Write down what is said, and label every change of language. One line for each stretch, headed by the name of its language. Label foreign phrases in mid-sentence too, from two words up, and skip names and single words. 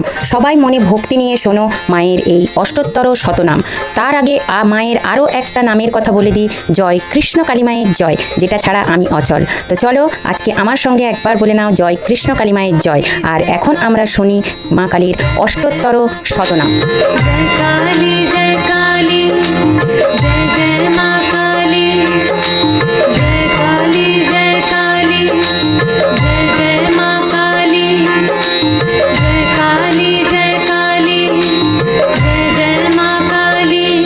Bangla: সবাই মনে ভক্তি নিয়ে শোনো মায়ের এই অষ্টোত্তর শতনাম। তার আগে মায়ের আরও একটা নামের কথা বলে দিই, জয় কৃষ্ণ কালী মায়ের জয়, যেটা ছাড়া আমি অচল। তো চলো আজকে আমার সঙ্গে একবার বলে নাও, জয় কৃষ্ণ কালী মায়ের জয়। আর এখন আমরা শুনি মা কালীর অষ্টোত্তর শতনাম।
Hindi: जय काली जय काली जय जय माँ काली जय काली जय काली जय जय माँ काली जय काली जय काली जय जय माँ काली।